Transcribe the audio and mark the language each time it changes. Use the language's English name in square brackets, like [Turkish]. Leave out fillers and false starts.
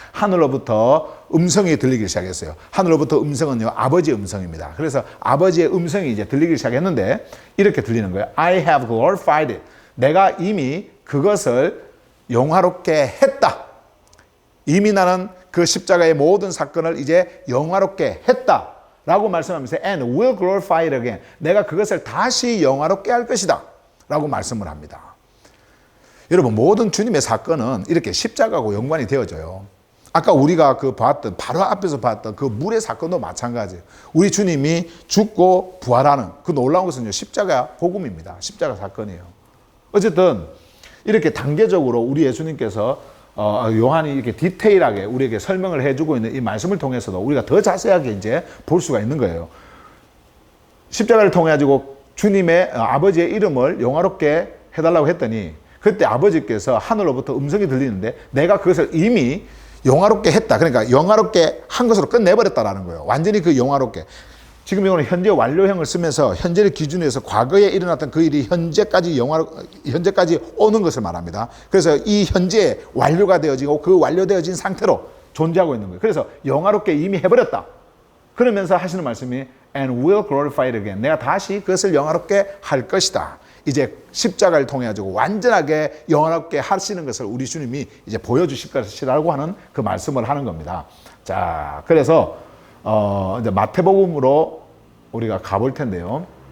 [Korean] 하늘로부터 음성이 들리기 시작했어요. 하늘로부터 음성은요, 아버지의 음성입니다. 그래서 아버지의 음성이 이제 들리기 시작했는데 이렇게 들리는 거예요. [English] I have glorified it. [Korean] 내가 이미 그것을 영화롭게 했다. 이미 나는 그 십자가의 모든 사건을 이제 영화롭게 했다. 라고 말씀하면서 [English] and will glorify it again. [Korean] 내가 그것을 다시 영화롭게 할 것이다. 라고 말씀을 합니다. 여러분, 모든 주님의 사건은 이렇게 십자가하고 연관이 되어져요. 아까 우리가 그 봤던, 바로 앞에서 봤던 그 물의 사건도 마찬가지예요. 우리 주님이 죽고 부활하는 그 놀라운 것은요, 십자가 복음입니다. 십자가 사건이에요. 어쨌든 이렇게 단계적으로 우리 예수님께서 요한이 이렇게 디테일하게 우리에게 설명을 해주고 있는 이 말씀을 통해서도 우리가 더 자세하게 이제 볼 수가 있는 거예요. 십자가를 통해 가지고 주님의 아버지의 이름을 영화롭게 해달라고 했더니 그때 아버지께서 하늘로부터 음성이 들리는데 내가 그것을 이미 영화롭게 했다. 그러니까 영화롭게 한 것으로 끝내버렸다라는 거예요. 완전히 그 영화롭게. 지금 이거는 현재 완료형을 쓰면서 현재를 기준으로 해서 과거에 일어났던 그 일이 현재까지 오는 것을 말합니다. 그래서 이 현재에 완료가 되어지고 그 완료되어진 상태로 존재하고 있는 거예요. 그래서 영화롭게 이미 해버렸다. 그러면서 하시는 말씀이 [English] and will glorify it again. [Korean] 내가 다시 그것을 영화롭게 할 것이다. 이제 십자가를 통해 가지고 완전하게 영화롭게 하시는 것을 우리 주님이 이제 보여주실 것이라고 하는 그 말씀을 하는 겁니다. 자, 그래서 이제 마태복음으로 우리가 가볼 텐데요.